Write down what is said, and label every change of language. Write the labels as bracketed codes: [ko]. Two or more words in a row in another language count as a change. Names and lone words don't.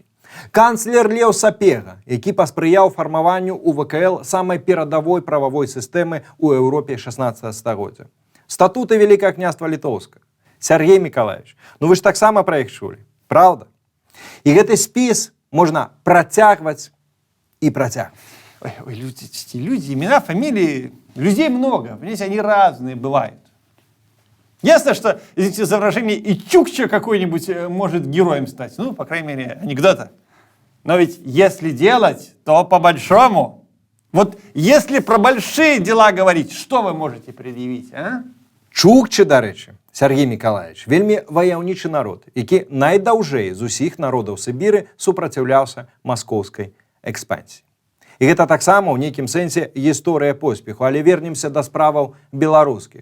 [be] Канцлер Леў Сапега, які паспрыяў фармаванню ў ВКЛ самай перадавой прававой сістэмы ў Еўропе 16 стагоддзя. Статуты Великае княства Літоўска. Сергей Миколаевич, ну вы ж таксама пра іх чулі, правда? І гэты спіс можна працягваць і працягваць. [ru] Ой, люди, имена, фамилии, людей много, понимаете, они разные бывают. Ясно, что, извините за выражение, и Чукча какой-нибудь может героем стать, ну, по крайней мере, анекдота. Но ведь если делать, то по-большому. Вот если про большие дела говорить, что вы можете предъявить, а? [be] Чукчы, дарэчы, Сергей Миколаевич, вельмі ваяўнічы народ, які найдаўжэй з усіх народаў Сібіры супраціўляўся маскоўскай экспансіі. І гэта таксама ў нейкім сэнсе гісторыя поспеху, але вернемся да справаў беларускіх.